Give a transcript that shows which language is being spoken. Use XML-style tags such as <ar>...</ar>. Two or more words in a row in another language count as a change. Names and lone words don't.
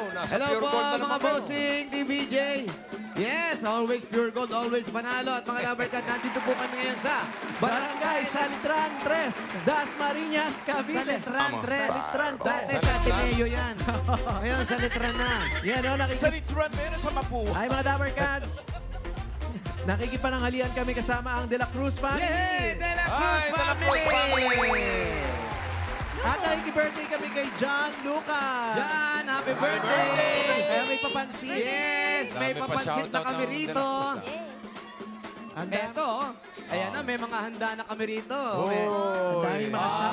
<tl>Nasa Hello pure po, gold na mga naman kayo. bossing, TVJ.</tl> <en>Yes, always pure gold, always panalo.</en> <tl>At mga Lovercat, nandito po kami ngayon sa Barangay Salitran 3, Dasmariñas, Sa Cavite. Letran 3. Litran Dati 3. sa Ateneo yan. Ngayon sa Letran na. Yan o, Sa Litran, meron sa Mapua. Ay, mga Dapper Cats. Nakikipananghalian kami kasama ang De La Cruz family. Yay! De La Cruz Ay, De La Cruz family! At nakikibirthday kami kay John Lucas.</tl> <en>Jan, happy birthday!</en> <tl>Kaya may papansin. Yes, may Dami pa papansin na shoutout kami ng rito. Ang dami. Eto, ayan na, may mga handa na kami rito. Ang dami mga</tl>